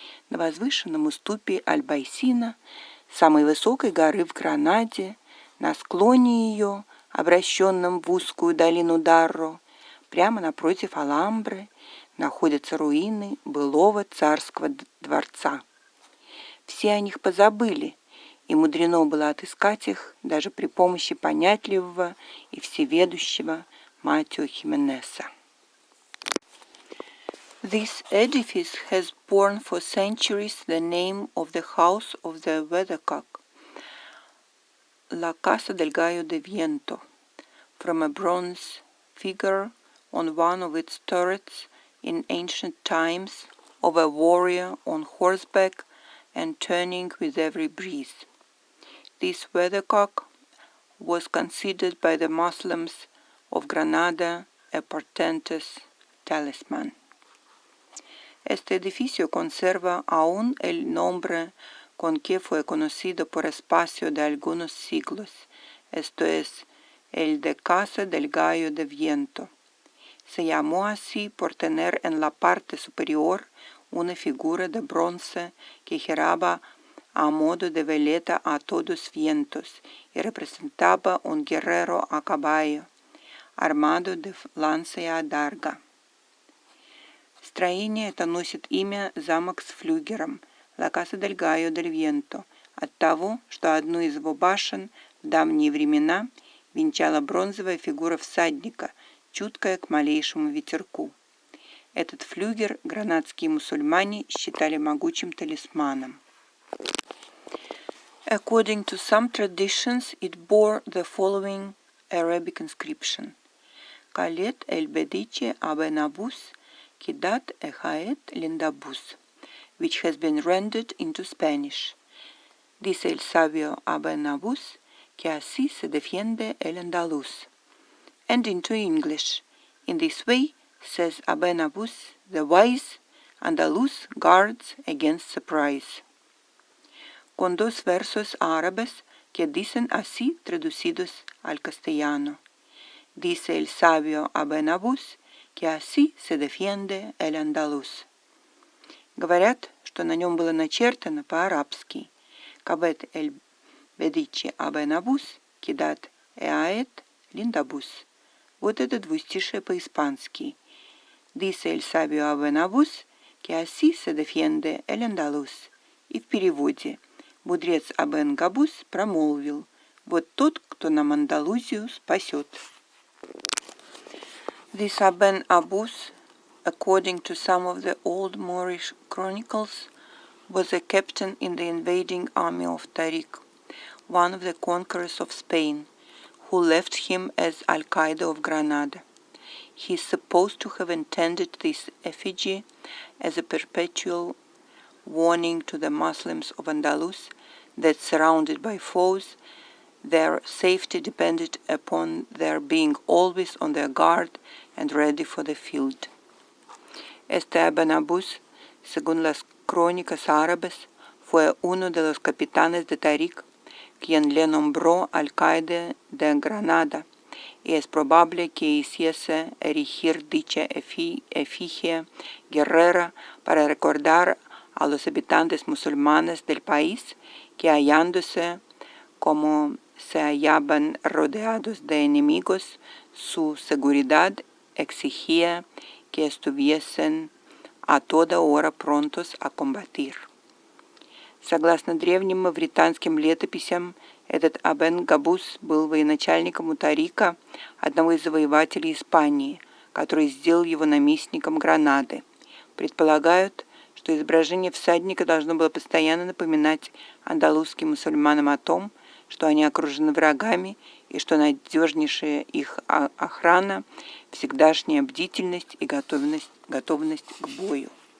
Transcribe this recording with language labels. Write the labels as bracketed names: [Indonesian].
[Russian] На возвышенном уступе Альбайсина, самой высокой горы в Гранаде, на склоне ее, обращенном в узкую долину Дарро, прямо напротив Алхамбры, находятся руины былого царского дворца. Все о них позабыли, и мудрено было отыскать их даже при помощи понятливого и всеведущего Матео Хименеса. [English] This edifice has borne for centuries the name of the House of the Weathercock, La Casa del Gallo de Viento, from a bronze figure on one of its turrets in ancient times of a warrior on horseback and turning with every breeze. This weathercock was considered by the Muslims of Granada a portentous talisman. [Spanish] Este edificio conserva aún el nombre con que fue conocido por espacio de algunos siglos, esto es, el de Casa del Gallo de Viento. Se llamó así por tener en la parte superior una figura de bronce que giraba a modo de veleta a todos vientos y representaba un guerrero a caballo, armado de lanza y adarga. [Russian] Строение это носит имя «Замок с флюгером» La Casa del Gallo del Viento от того, что одну из его башен в давние времена венчала бронзовая фигура всадника, чуткая к малейшему ветерку. Этот флюгер гранадские мусульмане считали могучим талисманом. [English] According to some traditions, it bore the following Arabic inscription: Calet el bedice abenabus Kidat Ehaet Lindabus, which has been rendered into Spanish. [Spanish] Dice el sabio Abenabus que así se defiende el andaluz. [English] And into English. In this way, says Abenabus, the wise Andaluz guards against surprise. [Spanish] Con dos versos árabes que dicen así traducidos al castellano. Dice el sabio Abenabus que así se defiende el andaluz. [Russian] Говорят, что на нем было начертано по-арабски «Кабет эль бедичи абенабус, кидат эаэт линдабус». Вот это двустишее по-испански. [Spanish] «Dice el sabio Abenabus, que así se defiende el andaluz». [Russian] И в переводе мудрец Абен Габус промолвил «Вот тот, кто нам Андалузию спасет». [English] This Aben Abus, according to some of the old Moorish chronicles, was a captain in the invading army of Tariq, one of the conquerors of Spain, who left him as Alcaide of Granada. He is supposed to have intended this effigy as a perpetual warning to the Muslims of Andalus that, surrounded by foes, their safety depended upon their being always on their guard and ready for the field. [Spanish] Este Abenabus, según las crónicas árabes, fue uno de los capitanes de Tariq, quien le nombró alcaide de Granada, y es probable que hiciese erigir dicha efigie guerrera para recordar a los habitantes musulmanes del país que, hallándose como se hallaban rodeados de enemigos, su seguridad exigía que estuviesen а toda hora пронтос а комбатир. [Russian] Согласно древним мавританским летописям, этот Абен-Габус был военачальником у Тарика, одного из завоевателей Испании, который сделал его наместником Гранады. Предполагают, что изображение всадника должно было постоянно напоминать андалузским мусульманам о том, что они окружены врагами и что надежнейшая их охрана, всегдашняя бдительность и готовность к бою.